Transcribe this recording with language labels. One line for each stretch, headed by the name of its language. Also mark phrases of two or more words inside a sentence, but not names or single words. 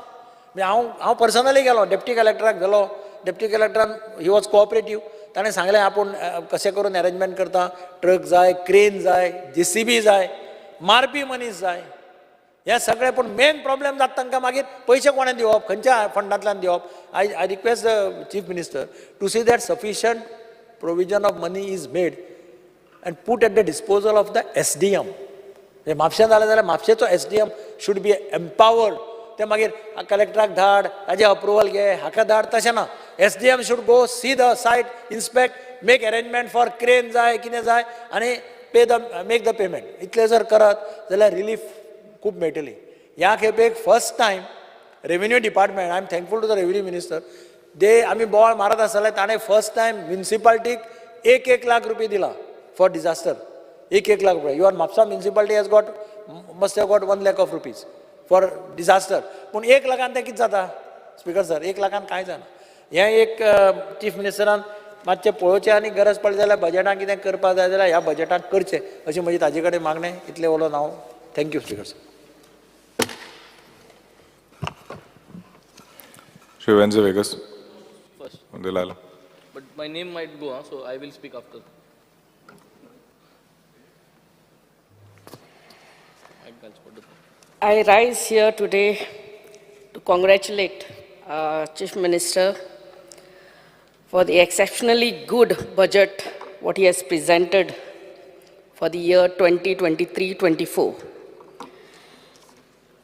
Konkani: म्हणजे हांव पर्सनली गेलो डेप्टी कलेक्टराक गेलो. डेप्टी कलेक्टरान
English: he was cooperative.
Konkani: ताणें सांगलें आपूण कशें करून अरेंजमेंट करता. ट्रक जाय क्रेन जाय JCB जाय मारपी मनीस जाय हें सगळें. पूण मेन प्रॉब्लेम जाता तांकां मागीर पयशे कोणें दिवप खंयच्या फंडांतल्यान दिवप.
English: I request the Chief Minister to see that sufficient provision of money is made and put at the disposal of the SDM.
Konkani: म्हापशें जालें जाल्यार म्हापशेचो
English: SDM should be empowered.
Konkani: ते मागीर कलेक्टराक धाड ताजें अप्रुवल घे हाका धाड तशें ना.
English: SDM should go see the site, inspect, make arrangement for crane
Konkani: जाय कितें जाय
English: आनी make the payment.
Konkani: इतलें जर करत जाल्यार रिलीफ खूब मेळटली. ह्या खेपेक
English: first time revenue department I am thankful to the revenue minister
Konkani: दे आमी बोवाळ मारत आसतले ताणें
English: first time
Konkani: म्युनिसिपालिटीक 1 लाख रुपया दिला
English: for disaster. 1 lakh rupees. Your Mapsa municipality must have got 1 lakh of rupees for disaster.
Konkani: पूण 1 लाखान तें कितें जाता
English: speaker sir
Konkani: 1 लाखान कांय जायना. हें एक चीफ मिनिस्टरान मातशें पळोवचें आनी गरज पडली जाल्यार बजेटान कितें करपाक जाय जाल्यार ह्या बजेटान करचें अशें म्हजी ताजे कडेन मागणें. इतलें उलोवन हांव
English: thank you speaker sir. Shri Venze Vegas. First. Dilala. But my name might go, so I will speak after. I rise here today to congratulate Chief Minister for the exceptionally good budget what he has presented for the year 2023-24.